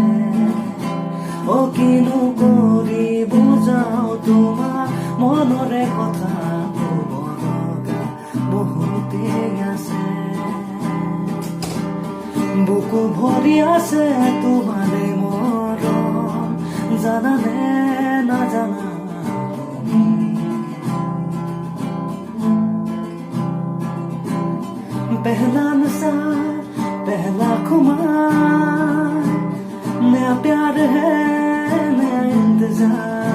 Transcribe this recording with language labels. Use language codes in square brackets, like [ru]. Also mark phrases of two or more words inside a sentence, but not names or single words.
[as] অ কিনো কৰি বুজাও তোমাৰ মনৰে কথা, ক'ব লগা বহুতেই আছে। বুকু ভৰি আছে তোমাৰে মৰম, জানানে নাজানা তুমি। [hi] पहला नशा पहला खुमार, नया प्यार है नया इंतजार।